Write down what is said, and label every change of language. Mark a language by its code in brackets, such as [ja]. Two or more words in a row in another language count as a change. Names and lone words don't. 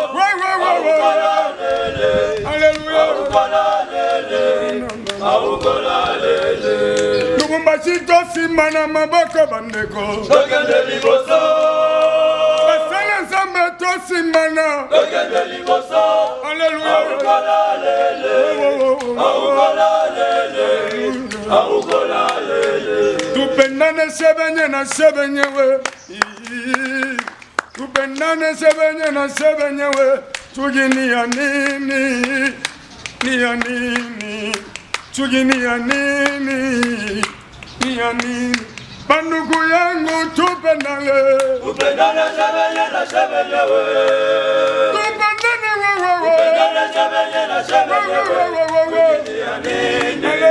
[ln] Alléluia Lubumbashi tosimana maboko bandeko tokende liboso basala nzambe tosimana tokende liboso Alléluia [sw] Tupendane sebenye na sebenye we Tupendane sebenye na sebenye we Tugini ya nini Ni ya nini Tugini ya nini Ni ya nini Bandugu yangu tupendane Tupendane sebenye na sebenye we Tupendane wewe Tupendane sebenye na sebenye we Tugini ya nini